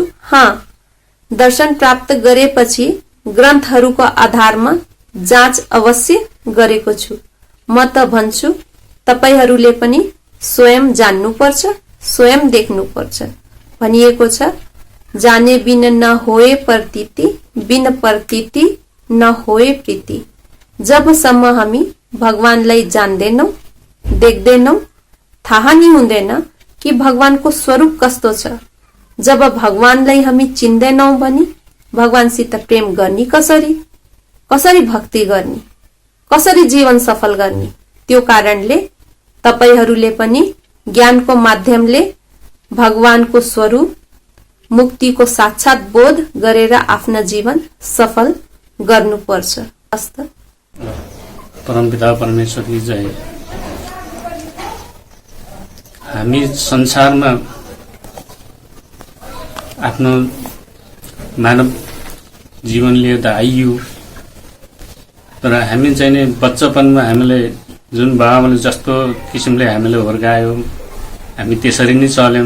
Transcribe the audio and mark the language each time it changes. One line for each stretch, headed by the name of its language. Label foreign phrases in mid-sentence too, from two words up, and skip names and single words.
Nepali: हाँ, दर्शन प्राप्त गरेपछि ग्रन्थहरूको आधारमा जाँच अवश्य गरेको छु। म त भन्छु तपाईहरूले पनि स्वयं जान्नुपर्छ, स्वयं देख्नुपर्छ। भनिएको छ,
Hindi: जाने बिन न होए प्रतीति, बिन प्रतीति न होए प्रीति।
Nepali: जबसम्म हामी भगवानलाई जान्दैनौ, देख्दैनौ, थाहा नै हुँदैन कि भगवानको स्वरूप कस्तो छ। जब भगवानलाई हामी चिन्दैनौ भने भगवानसित प्रेम गर्ने कसरी, कसरी भक्ति गर्ने, कसरी जीवन सफल गर्ने। त्यो कारणले तपाईहरूले पनि ज्ञानको माध्यमले भगवानको स्वरूप, मुक्तिको साक्षात बोध गरेर आफ्नो जीवन सफल गर्नुपर्छ। हस्त
Hindi: परमपिता परमेश्वर की जय।
Nepali: हामी संसारमा आफ्नो मानव जीवन लिएर आइयो, तर हामी चाहिँ नि बच्चापनमा हामीले जुन बाबाले जस्तो किसिमले हामीले हुर्कायो हामी त्यसरी नै चल्यौं।